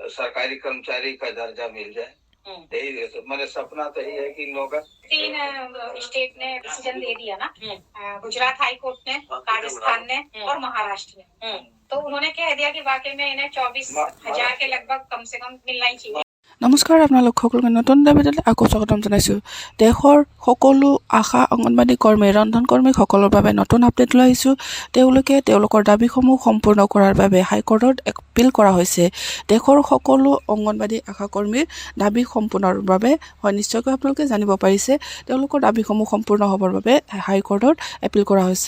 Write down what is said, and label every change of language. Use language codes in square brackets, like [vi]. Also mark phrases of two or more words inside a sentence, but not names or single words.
[hi] सरकारी कर्मचारी का दर्जा मिल जाए। यही मेरे सपना तो यही है कि लोग 3 स्टेट ने डिसीजन दे दिया ना, गुजरात [en] High Court [hi] ने, राजस्थान ने और महाराष्ट्र ने। तो उन्होंने कह दिया कि वाकई में इन्हें 24,000 के लगभग कम से कम मिलना ही चाहिए। [as] নমস্কাৰ আপোনালোক সকলোকে নতুন ভিডিঅ'লৈ আকৌ স্বাগতম জনাইছোঁ। দেশৰ সকলো আশা অংগনবাদী কৰ্মী ৰন্ধন কৰ্মীসকলৰ বাবে নতুন আপডেট লৈ আহিছোঁ। তেওঁলোকে তেওঁলোকৰ দাবীসমূহ সম্পূৰ্ণ কৰাৰ বাবে হাইকোৰ্টত এপিল কৰা হৈছে। দেশৰ সকলো অংগনবাদী আশা কৰ্মীৰ দাবী সম্পূৰ্ণৰ বাবে হয় নিশ্চয়কৈ আপোনালোকে জানিব পাৰিছে তেওঁলোকৰ দাবীসমূহ সম্পূৰ্ণ হ'বৰ বাবে হাইকোৰ্টত এপিল কৰা হৈছে।